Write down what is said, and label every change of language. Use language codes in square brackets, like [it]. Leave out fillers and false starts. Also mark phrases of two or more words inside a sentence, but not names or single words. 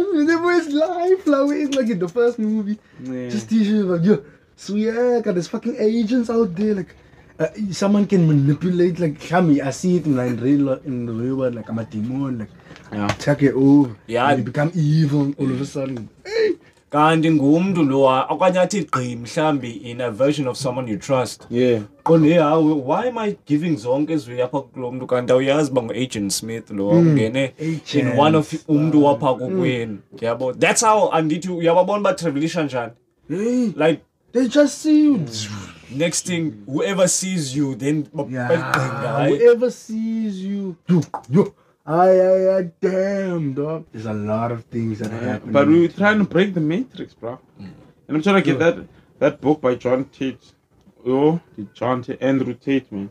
[en] Whenever his life, like in the first movie. Just teaching like, yo, so yeah, there's fucking agents out there. Like, someone can manipulate. Like, I see it in the real world. Like, I'm a demon. Like, take it over. Yeah. And you become evil all of a sudden. Hey. [xh] kanti ngumntu lo okanye athi gqi mhlambi [en] in a version of someone you trust. Yeah. Why am I giving [xh] zonke ezwe apha kulo mntu kanti awuyazi uba ngu-Agent Smith lo ungene [en] in one of [xh] umntu wapha kokwenu yabo. [en] That's how [xh] andithi uyababona uba travelisha njani. [en] Like they just see you. Next thing, whoever sees you, then whoever sees you, yo, damn, dog. There's a lot of things that happen. But we're trying to break the matrix, bro. And I'm trying to get that book by Andrew Tate, man.